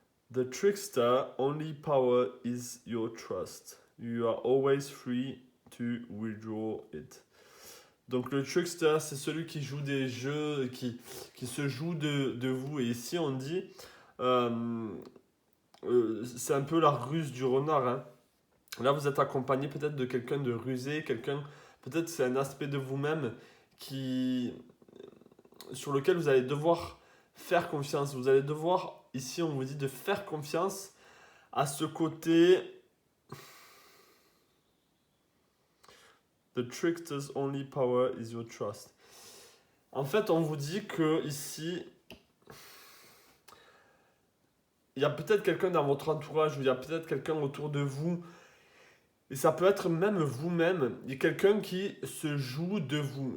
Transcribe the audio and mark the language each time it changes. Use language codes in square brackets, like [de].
[en] The trickster only power is your trust. You are always free to withdraw it. [fr] Donc le trickster, c'est celui qui joue des jeux, qui se joue de vous. Et ici, on dit, euh, c'est un peu la ruse du renard, hein. Là, vous êtes accompagné peut-être de quelqu'un de rusé, quelqu'un, peut-être c'est un aspect de vous-même qui, sur lequel vous allez devoir faire confiance. Vous allez devoir, ici, on vous dit de faire confiance à ce côté. [en] The trickster's only power is your trust. [fr] En fait, on vous dit que ici, il y a peut-être quelqu'un dans votre entourage ou il y a peut-être quelqu'un autour de vous. Et ça peut être même vous-même. Il y a quelqu'un qui se joue de vous.